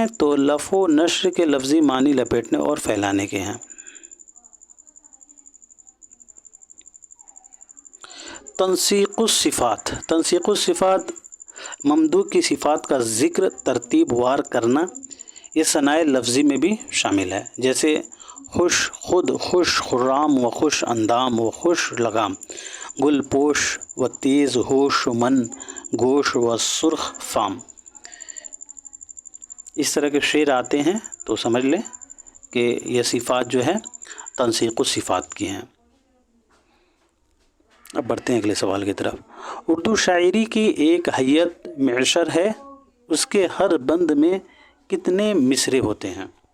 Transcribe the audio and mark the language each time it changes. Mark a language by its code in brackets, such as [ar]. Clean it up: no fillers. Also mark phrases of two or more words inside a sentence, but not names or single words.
[ur] تو لف و نشر کے لفظی معنی لپیٹنے اور پھیلانے کے ہیں۔ تنسیق الصفات، تنسیق الصفات ممدوح کی صفات کا ذکر ترتیب وار کرنا، یہ ثنائے لفظی میں بھی شامل ہے۔ جیسے [fa] خوش خود، خوش خرام و خوش اندام و خوش لگام، گل پوش و تیز ہوش و من گوش و سرخ فام۔ [ur] اس طرح کے شعر آتے ہیں تو سمجھ لیں کہ یہ صفات جو ہے تنسیق الصفات کی ہیں۔ اب بڑھتے ہیں اگلے سوال کی طرف۔ اردو شاعری کی ایک ہیئت معشر ہے، اس کے ہر بند میں کتنے مصرے ہوتے ہیں؟